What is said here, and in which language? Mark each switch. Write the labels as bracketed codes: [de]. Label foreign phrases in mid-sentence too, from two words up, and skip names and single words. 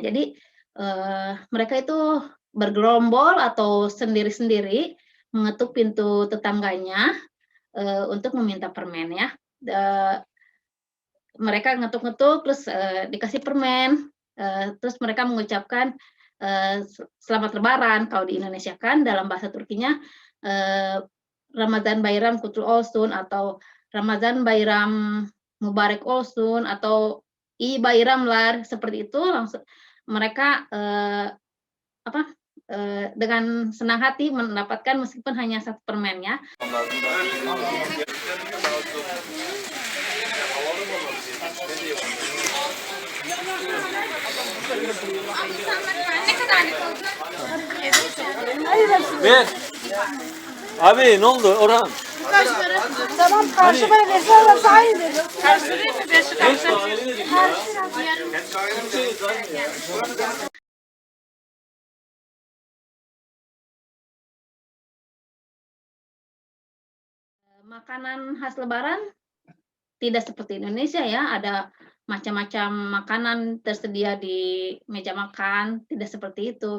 [id] Jadi, mereka itu bergerombol atau sendiri-sendiri mengetuk pintu tetangganya, untuk meminta permen ya. Mereka ngetuk-ngetuk terus, dikasih permen, terus mereka mengucapkan, selamat lebaran kalau di Indonesia kan dalam bahasa Turkinya, eee, [tr] Ramazan Bayram Kutlu Olsun [id] atau [tr] Ramazan Bayram Mubarak Olsun [id] atau [tr] I Bayramlar [id] seperti itu mereka, apa, dengan senang hati mendapatkan meskipun hanya satu permen ya. [tr] Ver. Abi ne oldu Orhan? Tamam karşıma verirse aynı dedim. Karıştırayım mı? Ben şu karıştırayım. [id] Makanan khas lebaran tidak seperti Indonesia ya, ada macam-macam makanan tersedia di meja makan, tidak seperti itu.